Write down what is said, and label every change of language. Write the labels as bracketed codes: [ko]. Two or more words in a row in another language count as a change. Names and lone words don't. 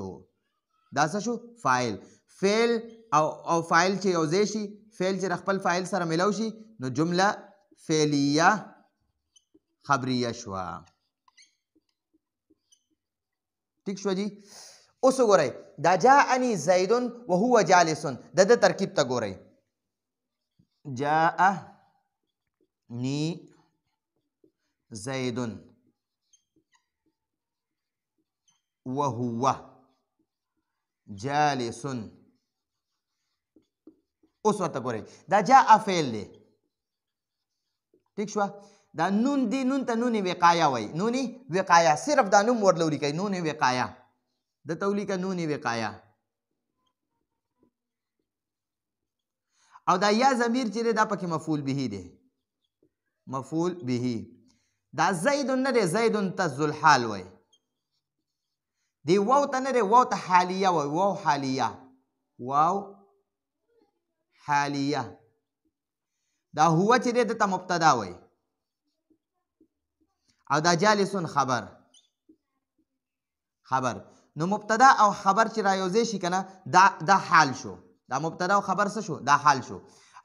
[ps] دا څه شو؟ فاعل. فعل او فاعل چې یو ځای شي، فعل چې د خپل فاعل سره ملو شي نو جمله فعلیه خبریه شوه. ټیک شو جی. اوس وګورئ دا [ar] جاءني زیدون وهو جالس، [ps] د ده ترکیب ته ګورئ. [ar] جاءني زیدون وهو جالس. [ps] اوس ورته ګورئ دا جاء فعل دی. ټیک شوه. دا نون دی، نون ته نون وقایه وایي. نون وقایه، صرف دا نوم ورله ولیکئ، نون وقایه، دته ولیکه نون وقایه. او دا یا ضمیر چې دی دا پکې مفعول به دی، مفعول به. دا زیدون نه دی، زیدون ته ذوالحال وایي. دی واو ته نه دی، واو ته حالیه وایي، واو حالیه، واو حالیه. دا هو چې دی دته مبتدا وایي او دا جالسون خبر، خبر. نو مبتدا او خبر چې را یوځای شي که نه دا حال شو. دا مبتدا او خبر څه شو؟ دا حال شو.